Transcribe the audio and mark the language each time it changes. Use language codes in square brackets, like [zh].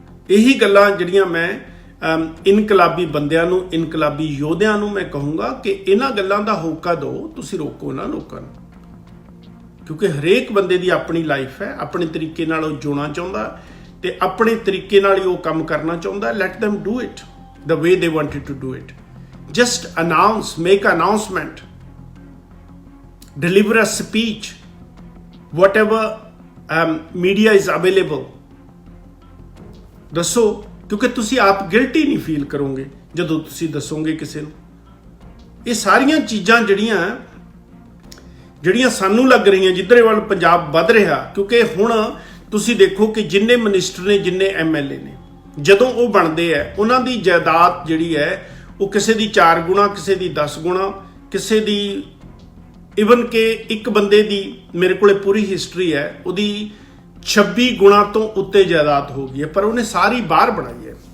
[pa] ਇਹੀ ਗੱਲਾਂ ਜਿਹੜੀਆਂ ਮੈਂ ਇਨਕਲਾਬੀ ਬੰਦਿਆਂ ਨੂੰ, ਇਨਕਲਾਬੀ ਯੋਧਿਆਂ ਨੂੰ ਮੈਂ ਕਹੂੰਗਾ ਕਿ ਇਹਨਾਂ ਗੱਲਾਂ ਦਾ ਹੋਕਾ ਦਿਓ, ਤੁਸੀਂ ਰੋਕੋ ਨਾ ਲੋਕਾਂ ਨੂੰ, ਕਿਉਂਕਿ ਹਰੇਕ ਬੰਦੇ ਦੀ ਆਪਣੀ ਲਾਈਫ ਹੈ, ਆਪਣੇ ਤਰੀਕੇ ਨਾਲ ਉਹ ਜਿਉਣਾ ਚਾਹੁੰਦਾ ਤੇ ਆਪਣੇ ਤਰੀਕੇ ਨਾਲ ਹੀ ਉਹ ਕੰਮ ਕਰਨਾ ਚਾਹੁੰਦਾ। [en] Let them do it the way they wanted to do it. Just announce, make an announcement, deliver a speech, whatever media is available. [pa] ਦੱਸੋ, ਕਿਉਂਕਿ ਤੁਸੀਂ ਆਪ ਗਿਲਟੀ ਨਹੀਂ ਫੀਲ ਕਰੋਗੇ ਜਦੋਂ ਤੁਸੀਂ ਦੱਸੋਗੇ ਕਿਸੇ ਨੂੰ। ਇਹ ਸਾਰੀਆਂ ਚੀਜ਼ਾਂ ਜਿਹੜੀਆਂ ਸਾਨੂੰ ਲੱਗ ਰਹੀਆਂ ਜਿੱਧਰੇ ਵੱਲ ਪੰਜਾਬ ਵੱਧ ਰਿਹਾ, ਕਿਉਂਕਿ ਹੁਣ ਤੁਸੀਂ ਦੇਖੋ ਕਿ ਜਿੰਨੇ ਮਿਨਿਸਟਰ ਨੇ, ਜਿੰਨੇ MLA ਨੇ, ਜਦੋਂ ਉਹ ਬਣਦੇ ਆ ਉਹਨਾਂ ਦੀ ਜਾਇਦਾਦ ਜਿਹੜੀ ਹੈ ਉਹ ਕਿਸੇ ਦੀ 4 ਗੁਣਾ, ਕਿਸੇ ਦੀ 10 ਗੁਣਾ, ਕਿਸੇ ਦੀ ਇਵਨ ਕਿ ਇੱਕ ਬੰਦੇ ਦੀ ਮੇਰੇ ਕੋਲੇ ਪੂਰੀ ਹਿਸਟਰੀ ਹੈ, ਉਹਦੀ 26 ਗੁਣਾ ਤੋਂ ਉੱਤੇ ਜਾਇਦਾਦ ਹੋ ਗਈ ਹੈ, ਪਰ ਉਹਨੇ ਸਾਰੀ ਬਾਹਰ ਬਣਾਈ ਹੈ।